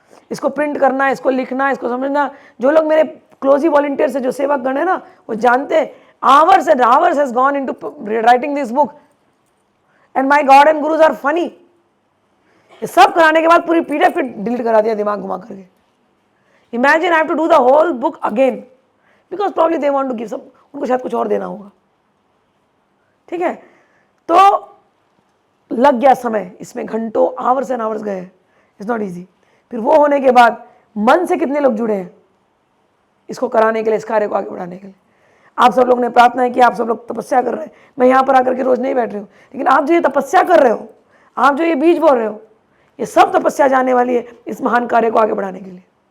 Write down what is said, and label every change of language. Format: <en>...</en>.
<hi>इसको प्रिंट करना, इसको लिखना, इसको समझना, जो लोग मेरे क्लोजी वॉलंटियर से जो सेवा गण है ना, वो जानते हैं</hi> <en>hours and hours has gone into writing this book, and my God and gurus are funny।</en> <hi>ये सब कराने के बाद पूरी PDF फिर डिलीट करा दिया दिमाग घुमा करके।</hi> <en>Imagine I have to do the whole book again because probably they want to give some,</en> <hi>उनको शायद कुछ और देना होगा, ठीक है। तो लग गया समय इसमें, घंटों</hi> <en>hours and hours</en> <hi>गए,</hi> <en>It's not easy.</en> <hi>फिर वो होने के बाद मन से कितने लोग जुड़े हैं इसको कराने के लिए, इस कार्य को आगे बढ़ाने के लिए। आप सब लोग ने प्रार्थना है कि आप सब लोग तपस्या कर रहे हैं। मैं यहाँ पर आकर के रोज नहीं बैठ रही हूँ, लेकिन आप जो ये तपस्या कर रहे हो, आप जो ये बीज बोल रहे हो, ये सब तपस्या जाने वाली है इस महान कार्य को आगे बढ़ाने के लिए।</hi>